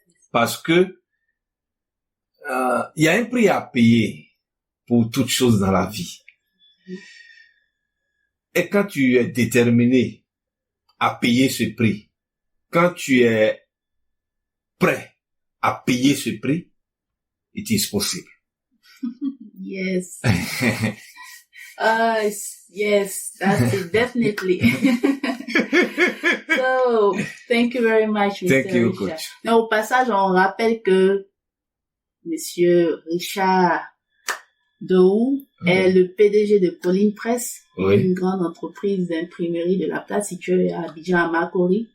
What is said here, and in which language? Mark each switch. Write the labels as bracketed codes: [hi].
[fr] Parce que il y a un prix à payer pour toute chose dans la vie. Et quand tu es déterminé à payer ce prix, quand tu es prêt à payer ce prix, [en] it is possible. Yes. Yes, that's it, definitely. So, thank you very much, Mr. Thank you, Richard. coach. [fr] Mais au passage, on rappelle que Monsieur Richard Dohou est le PDG de Colline Press, une grande entreprise d'imprimerie de la place située à Abidjan, à Makori.